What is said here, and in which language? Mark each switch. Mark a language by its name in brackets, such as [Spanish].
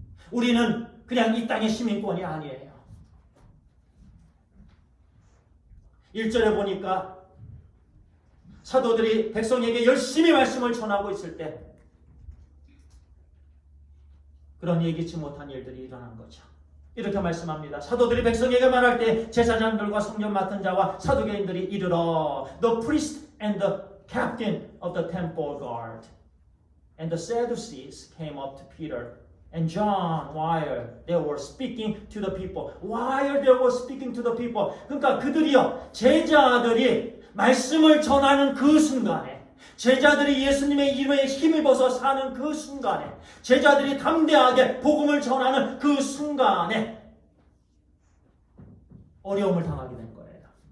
[Korean] 우리는 그냥 이 땅의 시민권이 아니에요. 1절에 보니까 사도들이 백성에게 열심히 말씀을 전하고 있을 때 그런 예기치 못한 일들이 일어난 거죠. 이렇게 말씀합니다. 사도들이 백성에게 말할 때 제사장들과 성전 맡은 자와 사두개인들이 이르러 [English] The priest and the captain of the temple guard and the Sadducees came up to Peter and John while they were speaking to the people. While they were speaking to the people. [Korean] 그러니까 그들이요, 제자들이 말씀을 전하는 그 순간에, 제자들이 예수님의 이름에 힘입어서 사는 그 순간에, 제자들이 담대하게 복음을 전하는 그 순간에 어려움을 당하게 된 거예요.